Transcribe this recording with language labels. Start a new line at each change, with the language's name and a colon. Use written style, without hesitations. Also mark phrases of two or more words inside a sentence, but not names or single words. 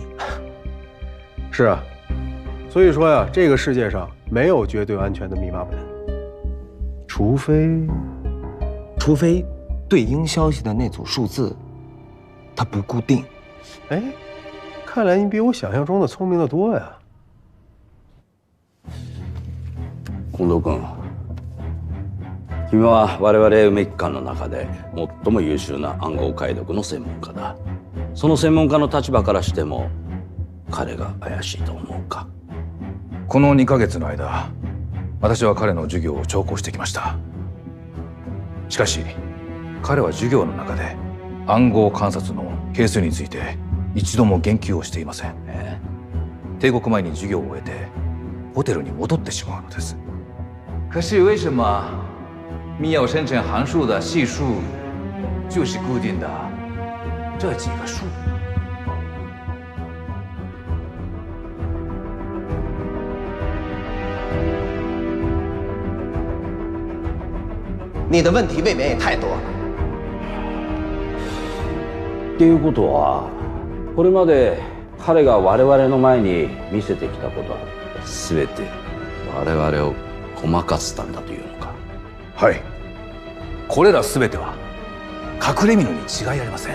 Chinese: 是啊，所以说呀，这个世界上没有绝对安全的密码本，除非对应消息的那组数字它不固定。哎，看来你比我想象中的聪明得多呀。
Japanese: 近藤君、君は我々梅機関の中で最も優秀な暗号解読の専門家だ。その専門家の立場からしても彼が怪しいと思うか？この2ヶ月の間、私は彼の授業を聴講してきました。しかし、彼は授業の中で暗号観察の係数について一度も言及をしていません。帝国前に授業を終えてホテルに戻ってしまうのです。
Chinese: 可是为什么密钥生成函数的系数就是固定的这几个数？你的问题未免也太多了。
Japanese: っていうことは、これまで彼が我々の前に見せてきたことは全て我々をごまかすためだというのか？はい。これら全ては隠れ蓑に違いありません。